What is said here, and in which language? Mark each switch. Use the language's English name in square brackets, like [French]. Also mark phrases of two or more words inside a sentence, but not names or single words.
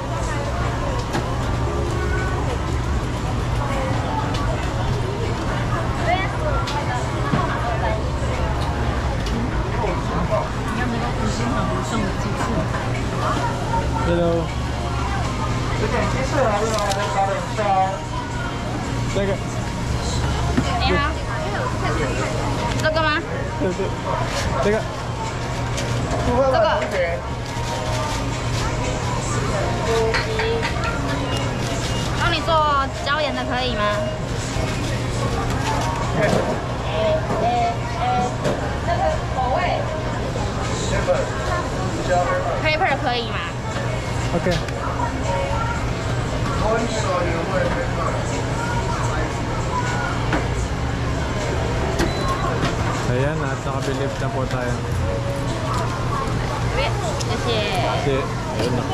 [English] Hello. [Filipino] Teka. [Chinese] 这个吗？ [Filipino] Teka. [Chinese] 这个。帮你做椒盐的可以吗？这个口味。Pepper 可以吗？ [English] Okay. [Filipino] Ayan, at nakabilib na po tayo. Kasi. Kasi, ayun na.